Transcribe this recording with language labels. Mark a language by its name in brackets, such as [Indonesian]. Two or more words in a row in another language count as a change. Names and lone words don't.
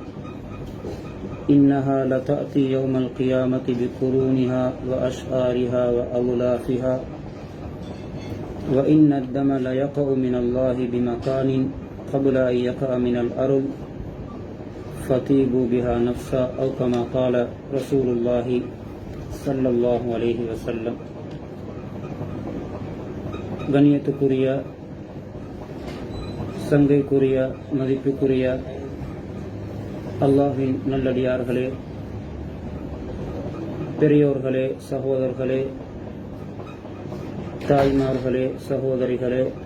[Arabic] إنها لتأتي يوم القيامة بقرونها وأشعارها وأغلافها وإن الدم ليقع من الله بمكان قبل أن يقع من الأرض فطيبوا بها نفسا أو كما قال رسول الله صلى الله عليه وسلم. [Tamil] கண்ணியத்துக்குரிய சங்கைக்குரிய மதிப்புக்குரிய அல்லாஹ்வின் நல்லடியார்களே, பெரியோர்களே, சகோதரர்களே, தாய்மார்களே, சகோதரிகளே,